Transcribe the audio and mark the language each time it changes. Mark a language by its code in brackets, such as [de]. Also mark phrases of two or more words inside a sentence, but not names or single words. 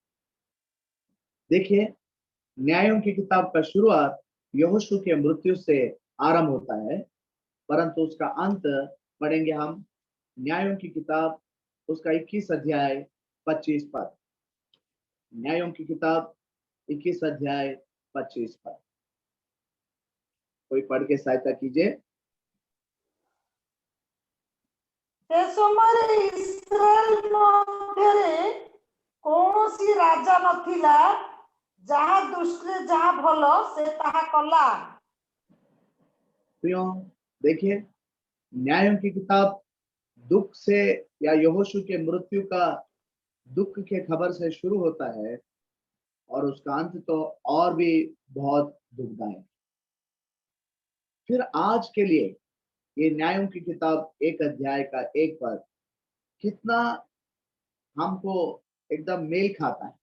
[hi] देखिए, न्यायों की किताब का शुरुआत यहोशू के मृत्यु से आरंभ होता है, परंतु उसका अंत पढ़ेंगे हम न्यायों की किताब उसका 21 अध्याय 25 पद। न्यायों की किताब 21 अध्याय 25 पद, कोई पढ़ के सहायता कीजिए। [or] ସେ ସମୟରେ ଇସ୍ରାଏଲ ମଧ୍ୟରେ କୌଣସି ରାଜା ନଥିଲା, ଯାହା ଦୃଷ୍ଟିରେ ଯାହା ଭଲ ସେ ତାହା କଲା। [hi] प्रियो देखिए, न्यायों की किताब दुख से या यहोशू के मृत्यु का दुख के खबर से शुरू होता है और उसका अंत तो और भी बहुत दुखदायक। फिर आज के लिए ये न्यायों की किताब एक अध्याय का एक पद कितना हमको एकदम मेल खाता है।